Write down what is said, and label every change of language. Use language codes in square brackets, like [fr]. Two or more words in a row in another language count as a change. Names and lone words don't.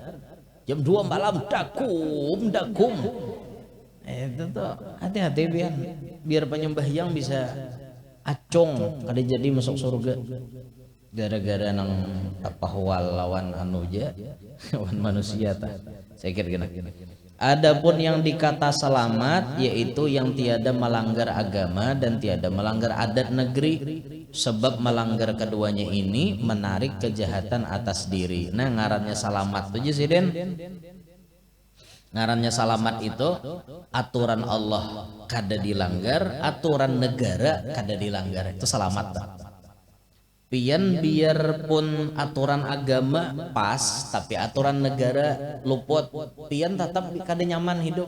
[bjn] Jam 2 malam dakum. Itu tuh hati-hati biar penyembahyang bisa acung kada jadi masuk surga gara-gara nang tapahwal lawan anuja lawan manusia tak saya kira gini. [id] Adapun yang dikata selamat yaitu yang tiada melanggar agama dan tiada melanggar adat negeri, sebab melanggar keduanya ini menarik kejahatan atas diri. [bjn] Nah ngarannya selamat tuh Jesiden. Ngarannya selamat itu aturan Allah kada dilanggar, aturan negara kada dilanggar, itu selamat. Pian biarpun aturan agama pas tapi aturan negara luput, pian tetap kada nyaman hidup.